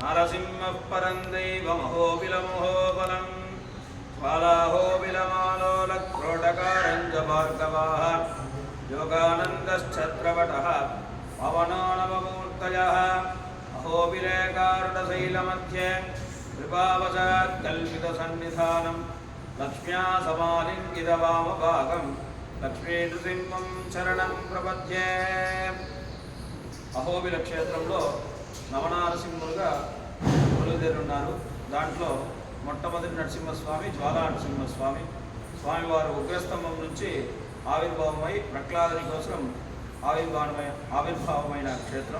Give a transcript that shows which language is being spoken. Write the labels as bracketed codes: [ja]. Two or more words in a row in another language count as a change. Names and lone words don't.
[sa] नारसिंहः परं दैवमहोबिलमहोबलं स्वालाहोबिलमालोलक्रोडकारञ्च भार्गवाः योगानन्दश्छत्रवटः पवनो नवमूर्तयः अहोबिलेकारुडशैलमध्ये कृपावशात् कल्पितसन्निधानं लक्ष्म्या समालिङ्गितवामभागं लक्ष्मीनृसिंहं शरणं प्रपद्ये। [te] అహోబిల క్షేత్రంలో నవనారసింహులుగా కొలువుదీరున్నారు. దాంట్లో మొట్టమొదటి నరసింహస్వామి జ్వాలా నరసింహస్వామి. స్వామివారు ఉగ్రస్తంభం నుంచి ఆవిర్భావమై ప్రహ్లాదుని కోసం ఆవిర్భావమైన క్షేత్రం.